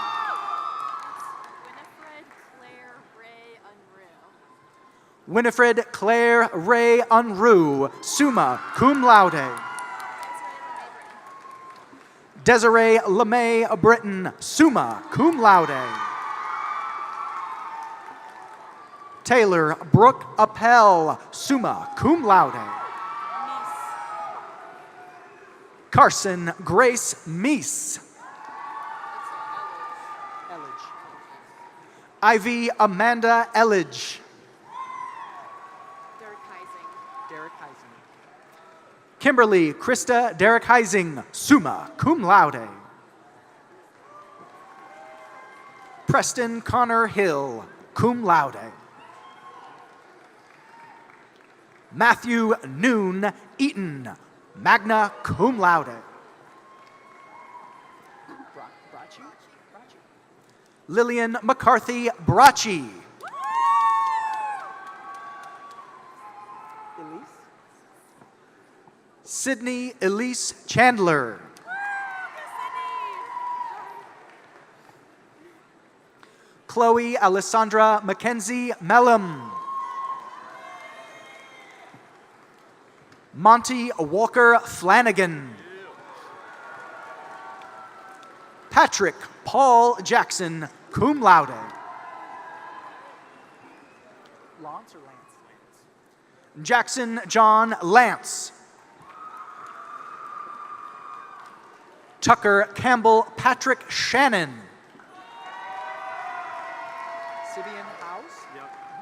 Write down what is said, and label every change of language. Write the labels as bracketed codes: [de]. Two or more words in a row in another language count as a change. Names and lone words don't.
[en] Winifred Claire Ray Unruh, [la] summa cum laude. [en] Desiree LeMay Britton, [la] summa cum laude. [en] Taylor Brooke Appel, [la] summa cum laude. [en] Carson Grace Meese. Ivy Amanda Elledge. Kimberly Krista Derek Heising, [la] summa cum laude. [en] Preston Connor Hill, [la] cum laude. [en] Matthew Noon Eaton, [la] magna cum laude. [en] Lillian McCarthy Bracci. Sydney Elise Chandler. Chloe Alessandra Mackenzie Mellum. Monty Walker Flanagan. Patrick Paul Jackson, [la] cum laude. [en] Lance or Lance? Jackson John Lance. Tucker Campbell Patrick Shannon. Sibian House? Yep.